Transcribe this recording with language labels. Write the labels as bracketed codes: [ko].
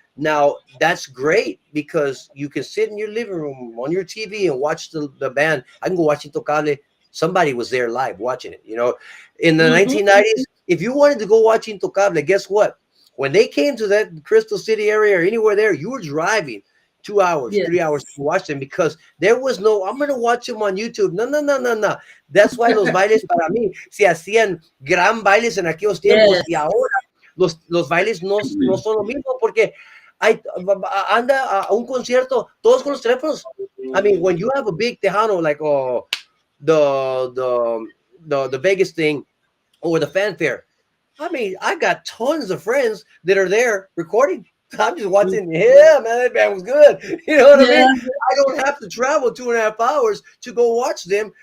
[en] Now that's great because you can sit in your living room on your TV and watch the band. I can go watch Intocable. Somebody was there live watching it. In the Mm-hmm. 1990s, if you wanted to go watch Intocable, guess what? When they came to that Crystal City area or anywhere there, you were driving 2 hours, Yes. 3 hours to watch them because there was no, I'm going to watch them on YouTube. No, no, no, no, no. That's why [es] los bailes para mí se hacían gran bailes en aquellos tiempos y [en] Yes. [es] ahora los bailes no son lo mismo porque anda a un concierto todos con los teléfonos. [en] I mean, when you have a big Tejano like the the Vegas thing or the fanfare. I mean, I got tons of friends that are there recording. I'm just watching. Yeah, man, that band was good. You know what I Yeah. mean? I don't have to travel 2.5 hours to go watch them.